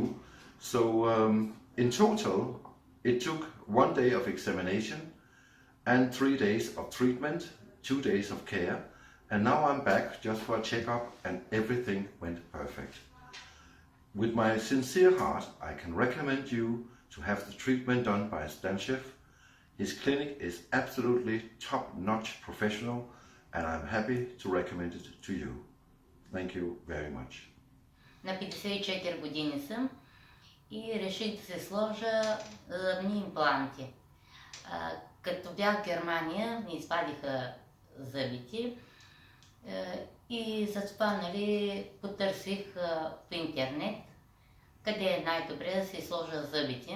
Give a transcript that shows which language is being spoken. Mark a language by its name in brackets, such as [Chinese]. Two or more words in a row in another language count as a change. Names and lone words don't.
[English] So in total it took 1 day of examination and 3 days of treatment, 2 days of care, and now I'm back just for a checkup and everything went perfect. With my sincere heart, I can recommend you to have the treatment done by Stanchev. His clinic is absolutely top-notch professional, and I'm happy to recommend it to you. Thank you very much. [Bulgarian] На 54 години съм и реших да се сложа зъбни импланти. Като бях в Германия, ми извадиха зъбите и затова потърсих по интернет къде е най-добре да си сложа зъбите.